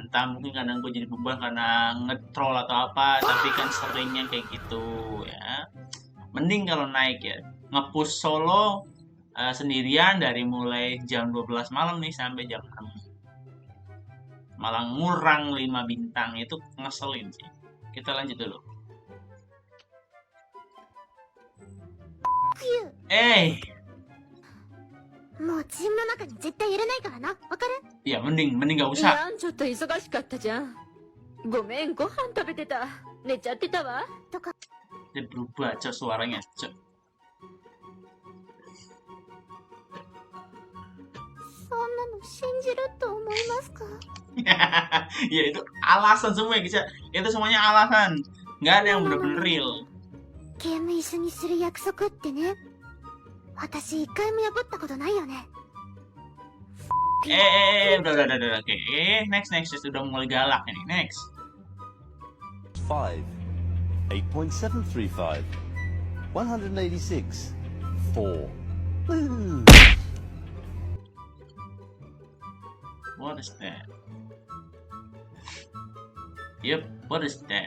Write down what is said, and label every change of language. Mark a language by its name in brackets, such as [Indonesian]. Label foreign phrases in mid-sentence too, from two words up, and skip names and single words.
[Indonesian] Entah mungkin kadang gue jadi beban karena ngetrol atau apa, tapi kan seringnya kayak gitu ya. Mending kalau naik ya, nge-push solo sendirian dari mulai jam 12 malam nih sampai jam 6. Malah ngurang 5 bintang, itu ngeselin sih. Kita lanjut dulu. Eh, [Japanese] もうチームの中に絶対入れないからな。わかる？ [Indonesian] ya mending gak い usah. [Japanese] やちょっと忙しかったじゃん。ごめん、ご飯食べてた。寝ちゃってたわ。 [Indonesian] Dia berubah cok suaranya cok. [Japanese] そんなの信じると思いますか？ [Indonesian] Ya itu alasan semua ya guys ya. Itu semuanya alasan. Nggak ada yang bener-bener real. [Japanese] ゲーム一緒にする約束ってね。私一回も破ったことないよね。 [Indonesian] Udah. Oke. Next. Udah mulai galak ini. Next. 5, 8.735, 186, 4. Woo! [English] What is that? Yep, what is that?